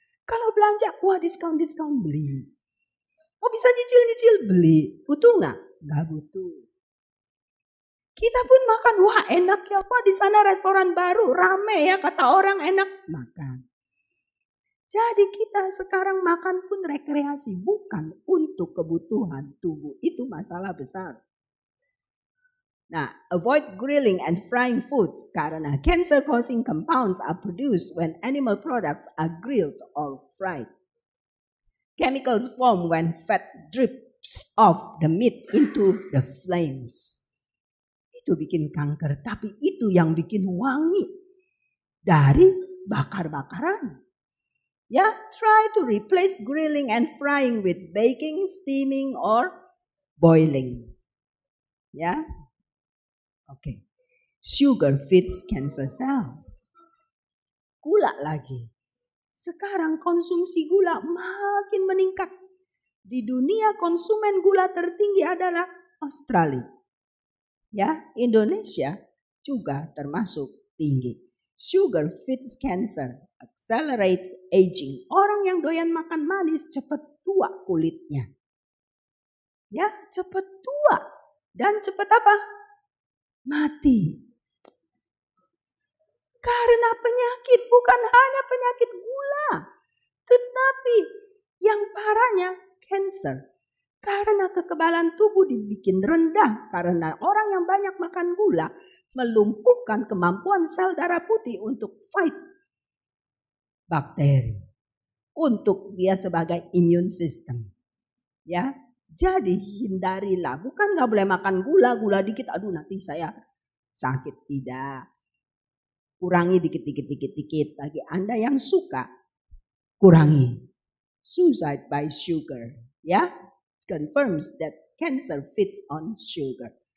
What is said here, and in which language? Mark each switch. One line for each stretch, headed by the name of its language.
Indonesian: Kalau belanja, wah diskon beli. Oh bisa nyicil beli. Butuh nggak? Nggak butuh. Kita pun makan, wah enak ya Pak di sana restoran baru, rame ya kata orang enak, makan. Jadi kita sekarang makan pun rekreasi, bukan untuk kebutuhan tubuh. Itu masalah besar.
English: Nah, avoid grilling and frying foods karena cancer-causing compounds are produced when animal products are grilled or fried. Chemicals form when fat drips off the meat into the flames.
Indonesian: Itu bikin kanker, tapi itu yang bikin wangi dari bakar-bakaran.
English: Ya, try to replace grilling and frying with baking, steaming, or boiling. Ya, oke. Sugar feeds cancer cells.
Indonesian: Gula lagi. Sekarang konsumsi gula makin meningkat. Di dunia konsumen gula tertinggi adalah Australia. Ya, Indonesia juga termasuk tinggi.
English: Sugar feeds cancer, accelerates aging.
Indonesian: Orang yang doyan makan manis cepat tua kulitnya. Ya, cepat tua. Dan cepat apa? Mati. Karena penyakit, bukan hanya penyakit gula. Tetapi yang parahnya cancer. Karena kekebalan tubuh dibikin rendah. Karena orang yang banyak makan gula melumpuhkan kemampuan sel darah putih untuk fight bakteri. Untuk dia sebagai immune system. Ya, jadi hindarilah. Bukan gak boleh makan gula dikit. Aduh nanti saya sakit. Tidak. Kurangi dikit. Bagi Anda yang suka, kurangi.
English: Suicide by sugar. Ya. Confirms that cancer feeds on sugar.